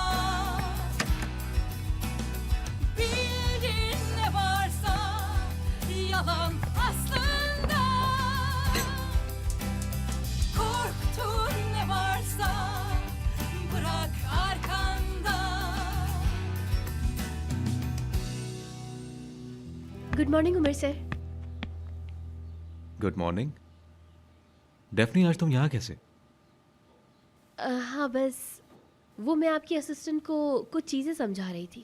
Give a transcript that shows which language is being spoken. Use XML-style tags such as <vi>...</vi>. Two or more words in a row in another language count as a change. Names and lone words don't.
<tr>Bildin ne varsa yalan aslında. Korktun ne varsa bırak arkanda.</tr> <en>good morning</en> <hi>उमर सर।</hi> <en>good morning.</en> <hi>डेफनी, आज तुम यहाँ कैसे? हाँ, बस वो मैं आपकी असिस्टेंट को कुछ चीज़ें समझा रही थी।</hi>